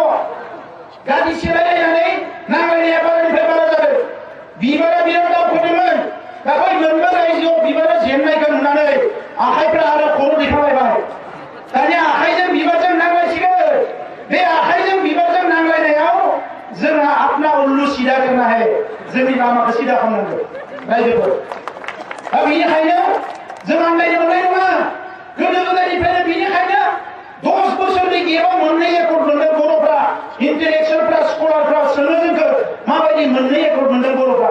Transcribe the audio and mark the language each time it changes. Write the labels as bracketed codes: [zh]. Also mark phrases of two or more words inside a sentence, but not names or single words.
[brx] गारि सेलायलायनानै नांलायनाया बारानिफ्राय बारा जादों। बिबारा बिराद दावखोदोंमोन, दा बै मोनबा रायजोआव बिबारा जेननायखौ नुनानै आखाइफ्रा आरो खर' दैखांलायबाय। दानिया आखाइजों बिबारजों नांलायसिगोन। बे आखाइजों बिबारजों नांलायनायाव जोंहा [hi] अपना उल्लू सिदा करना है, [brx] जोंनि लामाखौ सिदा खालामनांगौ रायजोफोर। दा बेनिखायनो जों आन्दायनो मोननाय नङा। गोदो गोदायनिफ्रायनो बेनिखायनो 10 बोसोरनि गेबाव मोननै एकर्ड मोनदों बर'फ्रा, इन्टेलेक्सुवेलफ्रा, स्कलारफ्रा सोङो जोंखौ माबायदि मोननै एकर्ड मोनदों बर'फ्रा।